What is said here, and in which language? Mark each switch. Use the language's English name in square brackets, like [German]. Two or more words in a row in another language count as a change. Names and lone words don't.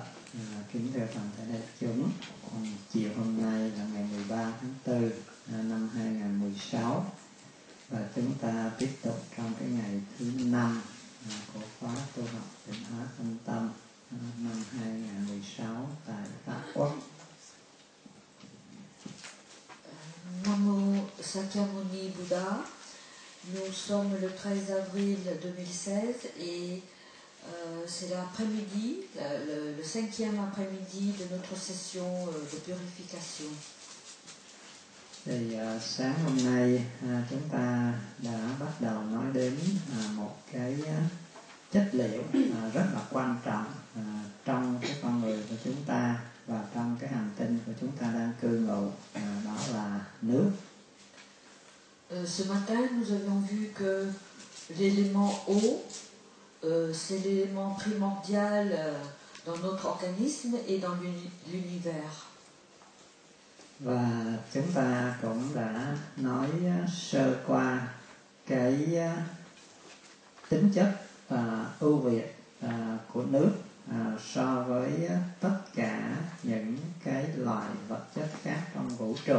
[Vietnamese] Kính thưa toàn thể đại chúng, chiều hôm nay là ngày 13 tháng 4 năm 2016 và chúng ta tiếp tục trong cái ngày thứ 5 của khóa tu học Tịnh Hóa Thân Tâm năm 2016 tại Pháp Quốc. Nam Mô Sakyamuni Bouddha. [French] Nous sommes le 13 avril 2016 et c'est l'après-midi, le 5e après-midi de notre session de purification. [Vietnamese] Thì sáng hôm nay chúng ta đã bắt đầu nói đến một cái chất liệu rất là quan trọng trong cái con người của chúng ta và trong cái hành tinh của chúng ta đang cư ngụ, đó là nước. [French] Ce matin, nous avions vu que l'élément eau, c'est l'élément primordial dans notre organisme et dans l'univers. [Vietnamese] Và chúng ta cũng đã nói sơ qua cái tính chất ưu việt của nước so với tất cả những cái loại vật chất khác trong vũ trụ.